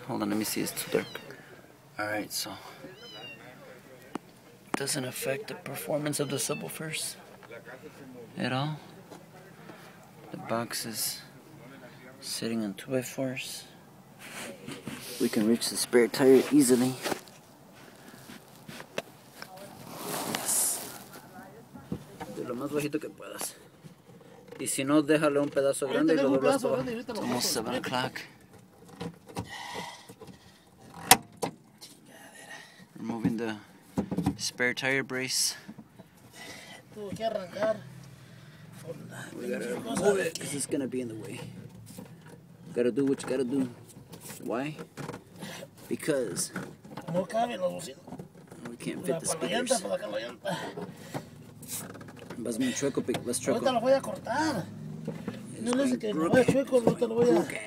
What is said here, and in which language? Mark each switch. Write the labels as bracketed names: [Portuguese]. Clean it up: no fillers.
[English] Hold on, let me see, it's too dark. Alright, so it doesn't affect the performance of the subwoofers at all. The box is sitting on 2x4s. We can reach the spare tire easily. [Spanish] De lo más bajito que puedas. Y si no, déjale un pedazo grande y lo doblas para abajo. [English] It's almost 7 o'clock. Removing the spare tire brace. We gotta remove it because it's gonna be in the way. You gotta do what you gotta do. Why? Because we can't fit the speakers. [Spanish] Vas muy chueco, vas chueco. Ahorita lo voy a cortar. No le dice que no vaya chueco, ahorita lo voy a...